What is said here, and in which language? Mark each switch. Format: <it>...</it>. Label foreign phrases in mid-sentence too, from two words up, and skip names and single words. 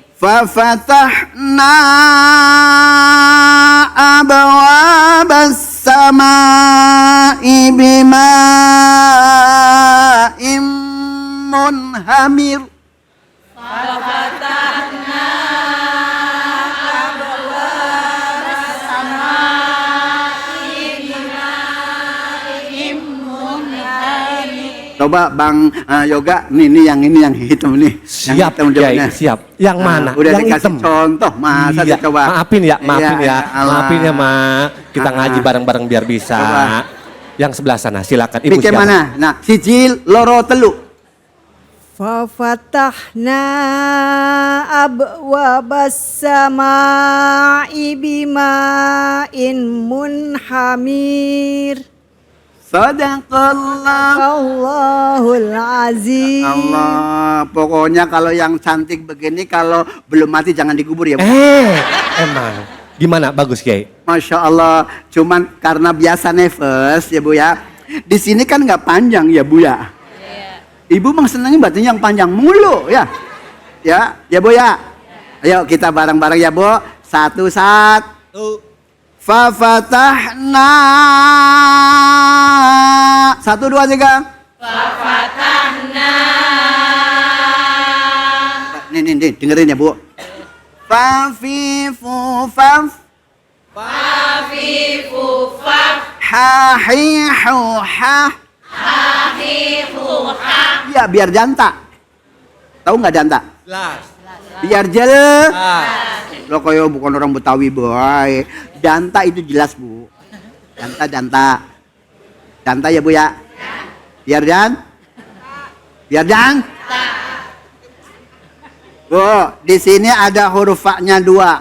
<ar>فَفَتَحْنَا أَبْوَابَ السَّمَاءِ بِمَاءٍ مُنْهَمِرٍ. فَفَتَحْنَا أَبْوَابَ السَّمَاءِ بِمَاءٍ</ar> <id>Coba Bang Yoga, ini yang hitam nih. Siap, yang hitam Kiai, depannya. siap. Yang mana? Udah yang dikasih hitam. contoh, masa Iya. coba. Maafin ya, maafin Iya, ya. Allah. Maafin ya, Ma. Kita ngaji bareng-bareng biar bisa. Coba. Yang sebelah sana, silakan. Ibu Bikin siapa?</id> <jv>mana? Nah, sijil loro telu.</jv> <ar>فَفَتَحْنَا أَبْوَابَ السَّمَاءِ بِمَاءٍ مُنْهَمِرٍ. Sadaqallah. الله العظيم.</ar> <id>Allah, pokoknya kalau yang cantik begini kalau belum mati jangan dikubur ya, Bu. Emang. Gimana? Bagus, Kiai. Masya Allah, cuman karena biasa nefes ya Bu ya. Di sini kan nggak panjang ya Bu ya. Ibu mah senangnya batunya yang panjang mulu ya. Ya Bu ya. Ayo kita bareng-bareng ya Bu. Satu. Fafatahna. 1, 2, 3. Fafatahna. Nih, dengerin ya Bu. Fafifu faf. Fafifu faf. Hahihu hah. Hahihu hah. Ya biar janta. Tahu nggak janta? Biar jelas. Lo kayak bukan orang Betawi boy. Janta itu jelas Bu. Janta ya Bu ya. Biar Bu, di sini ada huruf fa-nya 2.</id>